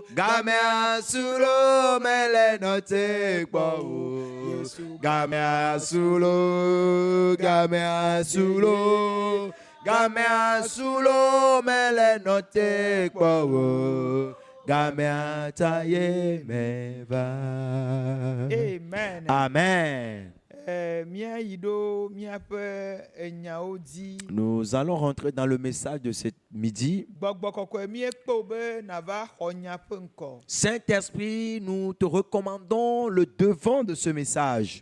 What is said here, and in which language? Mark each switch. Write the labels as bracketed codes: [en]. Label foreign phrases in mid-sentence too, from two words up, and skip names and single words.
[fr] gamea sulo mele note po, gamea sulo, gamea sulo, gamea sulo mele note po. Gamea taye meva. Amen. Amen. Nous allons rentrer dans le message de ce midi. Saint-Esprit, nous te recommandons le devant de ce message.